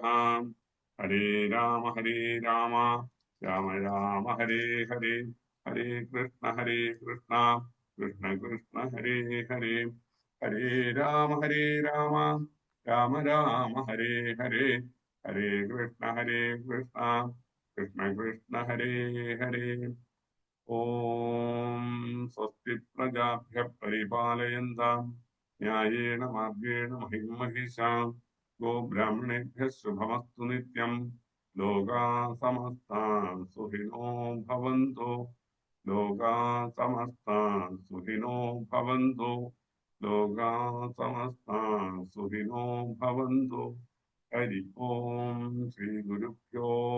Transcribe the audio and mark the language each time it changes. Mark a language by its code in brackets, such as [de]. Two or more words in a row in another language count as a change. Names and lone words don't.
[sa] ഹരേ രാമ രാമ രാമ ഹരേ ഹരേ, ഹരേ കൃഷ്ണ കൃഷ്ണ കൃഷ്ണ ഹരേ ഹരേ, ഹരേ രാമ രാമ രാമ ഹരേ ഹരേ, ഹരേ കൃഷ്ണ കൃഷ്ണ കൃഷ്ണ ഹരേ ഹരേ. ഓം സ്വസ്തി പ്രജാഭ്യഃ പരിപാലയന്താം ന്യായേന മാർഗേണ മഹിം മഹിഷാം ഗോബ്രാഹ്മണേഭ്യഃ ശുഭമസ്തു നിത്യം. ലോകാ സമസ്താ സുഖിനോ ഭവന്തു, ലോകാ സമസ്താ സുഖിനോ ഭവന്തു, ലോകാ സമസ്താ സുഖിനോ ഭവന്തു. ഹരി ഓം. ശ്രീ ഗുരുഭ്യോ